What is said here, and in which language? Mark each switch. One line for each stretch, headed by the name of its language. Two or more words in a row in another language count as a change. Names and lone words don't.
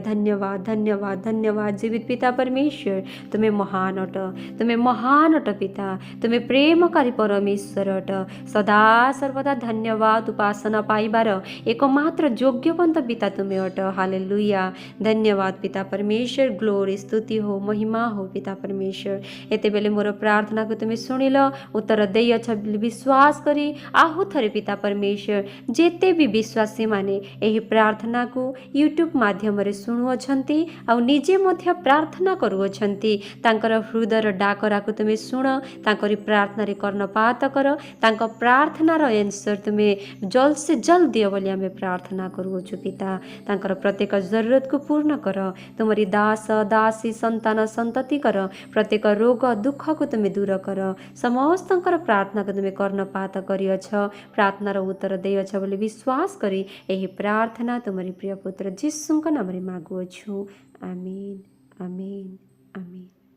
Odia: ଧନ୍ୟବାଦ ଧନ୍ୟବାଦ ଧନ୍ୟବାଦ ଜୀବିତ ପିତା ପରମେଶ୍ୱର। ତୁମେ ମହାନ ଅଟ, ତୁମେ ମହାନ ଅଟ ପିତା। ତୁମେ ପ୍ରେମକାରୀ ପରମେଶ୍ୱର ଅଟ। ସଦା ସର୍ବଦା ଧନ୍ୟବାଦ ଉପାସନା ପାଇବାର एकमात्र ଯୋଗ୍ୟବନ୍ତ ପିତା ତୁମେ ଅଟ। ହାଲେଲୁୟା। ଧନ୍ୟବାଦ ପିତା ପରମେଶ୍ୱର। ଗ୍ଲୋରି, ସ୍ତୁତି
Hindi: हो, महिमा हो
Odia: ପିତା ପରମେଶ୍ୱର। ଏତେବେଳେ ମୋର ପ୍ରାର୍ଥନାକୁ ତୁମେ ଶୁଣିଲ, ଉତ୍ତର ଦେଇଅଛ ବୋଲି ବିଶ୍ୱାସ କରି ଆହୁ ଥରେ ପିତା ପରମେଶ୍ୱର ଯେତେ ବି ବିଶ୍ୱାସୀ ମାନେ ଏହି ପ୍ରାର୍ଥନାକୁ ୟୁଟ୍ୟୁବ ମାଧ୍ୟମରେ ଶୁଣୁଅଛନ୍ତି ଆଉ ନିଜେ ମଧ୍ୟ ପ୍ରାର୍ଥନା କରୁଅଛନ୍ତି, ତାଙ୍କର ହୃଦୟର ଡାକରାକୁ ତୁମେ ଶୁଣ, ତାଙ୍କରି ପ୍ରାର୍ଥନାରେ କର୍ଣ୍ଣପାତ କର, ତାଙ୍କ ପ୍ରାର୍ଥନାର ଏନ୍ସର ତୁମେ
Hindi: जल्द से जल्द
Odia: ଦିଅ ବୋଲି ଆମେ ପ୍ରାର୍ଥନା କରୁଅଛୁ ପିତା। ତାଙ୍କର ପ୍ରତ୍ୟେକ ଜରୁରତକୁ ପୂର୍ଣ୍ଣ କର। ତୁମରି ଦାସ ଦାସୀ ସନ୍ତାନ ସନ୍ତତିଙ୍କର ପ୍ରତ୍ୟେକ ରୋଗ ଦୁଃଖକୁ ତୁମେ ଦୂର କର। ସମସ୍ତଙ୍କର ପ୍ରାର୍ଥନାକୁ ତୁମେ କର୍ଣ୍ଣପାତ କରିଅଛ, ପ୍ରାର୍ଥନାର ଉତ୍ତର ଦେଇଅଛ ବୋଲି ବିଶ୍ୱାସ କରି ଏହି ପ୍ରାର୍ଥନା ତୁମରି ପ୍ରିୟ ପୁତ୍ର ଯୀଶୁଙ୍କ ନାମରେ ମାଗୁଅଛୁ। ଆମେନ ଆମେନ ଆମେନ।